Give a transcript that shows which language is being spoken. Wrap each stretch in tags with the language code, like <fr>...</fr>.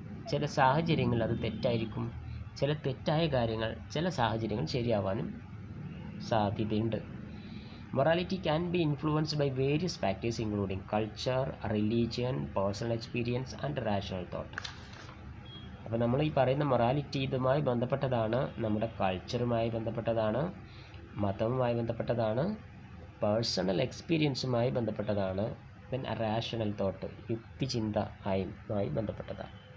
<ml>ചില സാഹചര്യങ്ങളിൽ അത് തെറ്റായിരിക്കും, ചില തെറ്റായ കാര്യങ്ങൾ ചില സാഹചര്യങ്ങൾ ശരിയാവാനും സാധ്യതയുണ്ട്.</ml> <en>Morality can be influenced by various factors including culture, religion, personal experience and rational thought.</en> <ml>അപ്പോൾ നമ്മൾ ഈ പറയുന്ന മൊറാലിറ്റി ഇതുമായി ബന്ധപ്പെട്ടതാണ്, നമ്മുടെ കൾച്ചറുമായി ബന്ധപ്പെട്ടതാണ്, മതവുമായി ബന്ധപ്പെട്ടതാണ്, പേഴ്സണൽ എക്സ്പീരിയൻസുമായി ബന്ധപ്പെട്ടതാണ്, ദെൻ റാഷണൽ തോട്ട് യുക്തിചിന്ത ആയി ബന്ധപ്പെട്ടതാണ്.</ml>